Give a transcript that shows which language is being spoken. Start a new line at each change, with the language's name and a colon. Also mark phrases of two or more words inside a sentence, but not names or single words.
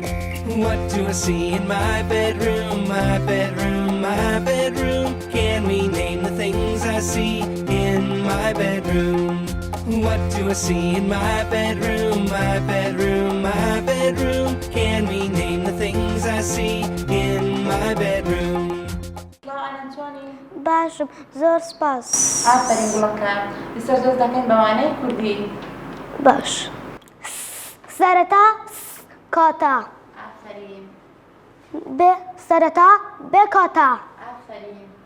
English: What do I see in my bedroom, my bedroom, my bedroom? Can we name the things I see in my bedroom? What do I see in my bedroom, my bedroom, my bedroom? Can we name the things I see in my bedroom?
Central Kurdish: باشم زۆر سپاس. ئافرین گوڵەکان. لەسەر دەست دەکەین بەوانەی کوردی. باش. سەرەتا کاتا. ئافرین. بێ سەرەتا بێ کاتا. ئافرین.